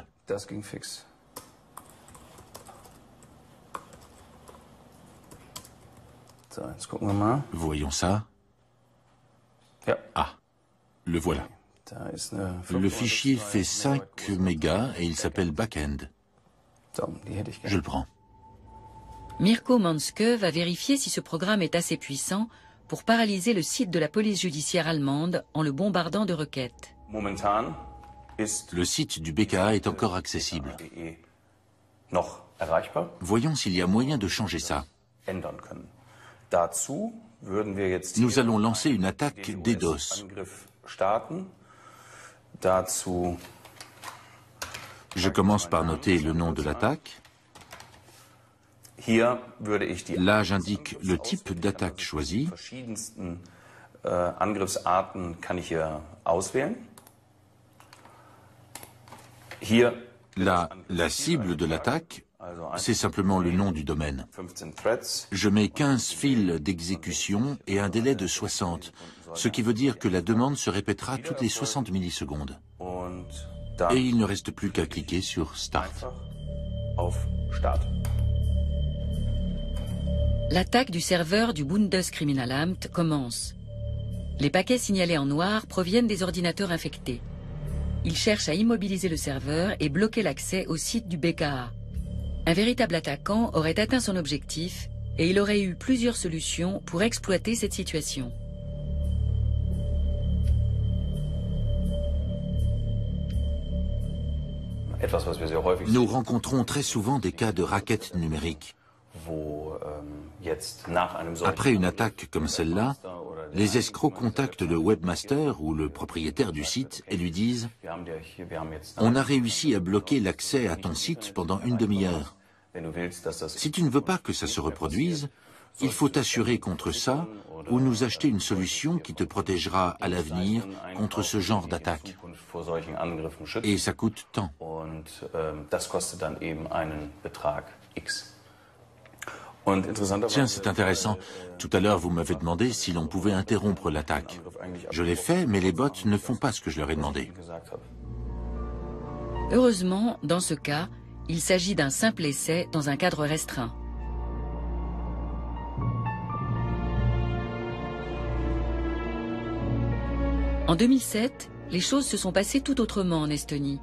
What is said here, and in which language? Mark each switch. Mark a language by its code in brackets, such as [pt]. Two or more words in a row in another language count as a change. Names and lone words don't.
[de] Das ging fix. So, jetzt gucken wir mal. [fr] Voyons ça. [de] Ja. [fr] Ah, le voilà. [de] Da ist eine [fr] Le fichier fait 5 mégas et il s'appelle Backend. [de] So, die hätte ich [fr] Je [de] gerne. [fr] le prends. Mirko Manske va vérifier si ce programme est assez puissant pour paralyser le site de la police judiciaire allemande en le bombardant de requêtes. [de] Momentan ist [fr] Le site du BKA est encore accessible. [de] .de noch erreichbar, [fr] Voyons s'il y a moyen de changer ça. [de] ändern können. Dazu würden wir jetzt [fr] Nous allons lancer une attaque DDoS. [de] Angriff starten. Dazu [fr] Je commence par noter le nom de l'attaque. [de] hier würde ich die [fr] Là, j'indique le type d'attaque choisie. [de] verschiedensten Angriffsarten kann ich hier auswählen. Hier [fr] Là, la cible de l'attaque, c'est simplement le nom du domaine. [de] 15 threads. [fr] Je mets 15 fils d'exécution et un délai de 60, ce qui veut dire que la demande se répétera toutes les 60 millisecondes. [de] Und [fr] Et [de] dann [fr] il ne reste plus qu'à cliquer sur Start. [de] einfach auf Start. [fr] L'attaque du serveur du Bundeskriminalamt commence. Les paquets signalés en noir proviennent des ordinateurs infectés. Ils cherchent à immobiliser le serveur et bloquer l'accès au site du BKA. Un véritable attaquant aurait atteint son objectif et il aurait eu plusieurs solutions pour exploiter cette situation. [de] Etwas, was wir sehr häufig [fr] Nous rencontrons très souvent des cas de raquettes numériques. [de] wo jetzt nach einem solchen [fr] Après une attaque comme celle-là, les escrocs contactent le webmaster ou le propriétaire du site et lui disent [de] wir haben jetzt [fr] « On a réussi à bloquer l'accès à ton site pendant une demi-heure. [de] wenn du willst, dass das [fr] Si tu ne veux pas que ça se reproduise, il faut t'assurer contre ça ou nous acheter une solution qui te protégera à l'avenir contre ce genre d'attaque. [de] vor solchen Angriffen schützt. [fr] Et ça coûte tant. [de] Und das kostet dann eben einen Betrag X. [fr] Tiens, c'est intéressant. Tout à l'heure, vous m'avez demandé si l'on pouvait interrompre l'attaque. Je l'ai fait, mais les bots ne font pas ce que je leur ai demandé. Heureusement, dans ce cas, il s'agit d'un simple essai dans un cadre restreint. En 2007, les choses se sont passées tout autrement en Estonie.